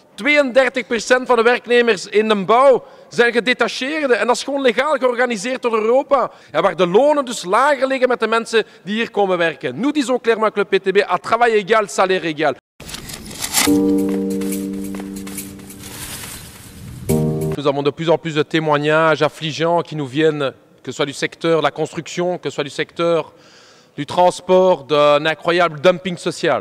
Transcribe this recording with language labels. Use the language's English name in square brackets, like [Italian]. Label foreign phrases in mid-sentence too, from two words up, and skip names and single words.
[Dutch] 32% van de werknemers in de bouw zijn gedetacheerden. En dat is gewoon legaal georganiseerd door Europa. En waar de lonen dus lager liggen met de mensen die hier komen werken. [French] Nous disons clairement que le PTB a travail égal, salaire égal. Nous avons de plus en plus de témoignages affligeants qui nous viennent, que ce soit du secteur de la construction, que ce soit du secteur du transport, d'un incroyable dumping social.